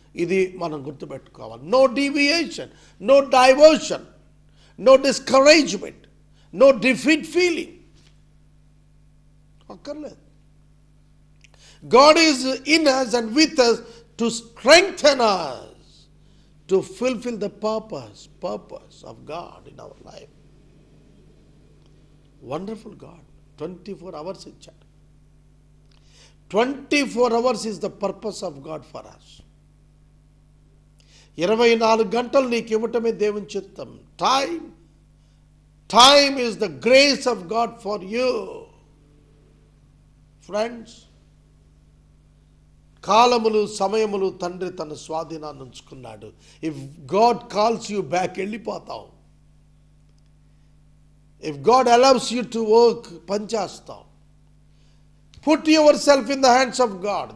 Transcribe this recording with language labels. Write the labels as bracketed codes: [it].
[te] ఇది మనం గుర్తుపెట్టుకోవాలి. [en] no deviation, no diversion, no discouragement, no defeat feeling [te] అక్కర్లేదు. [en] God is in us and with us to strengthen us to fulfill the purpose of God in our life. Wonderful God. 24 hours [te] ఇచ్చాడు. [en] 24 hours is the purpose of God for us. [te] 24 గంటలు నీకు ఇవ్వటమే దేవుని చిత్తం. [en] Time is the grace of God for you. [te] Friends, కాలములు సమయములు తండ్రి తన స్వాధీనాన్ని ఉంచుకున్నాడు. [en] if God calls you back [te] వెళ్ళిపోతావు. [en] if God allows you to work [te] పనిచేస్తావు. [en] Put yourself in the hands of God.